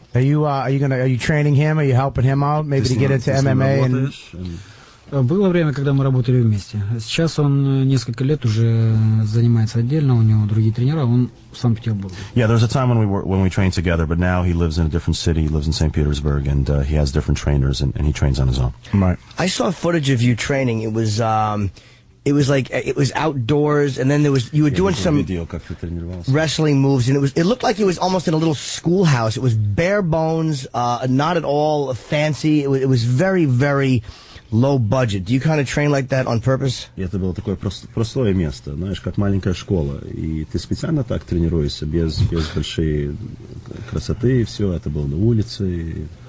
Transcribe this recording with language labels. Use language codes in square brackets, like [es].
[en] Are you training him? Are you helping him out maybe to get into MMA? [ru] Было время, когда мы работали вместе. Сейчас он несколько лет уже занимается отдельно, у него другие тренера, он в Санкт-Петербурге. [en] Yeah, there was a time when we trained together, but now he lives in a different city. He lives in St. Petersburg, and he has different trainers, and he trains on his own. Right. I saw footage of you training. It was outdoors, and then you were doing some wrestling moves, and it looked like it was almost in a little schoolhouse. It was bare bones, not at all fancy. It was very, very low budget. Do you kind of train like that on purpose? [ru] Это было такое простое место, знаешь, как маленькая школа. И ты специально так тренируешься, без большой красоты, и все, это было на улице.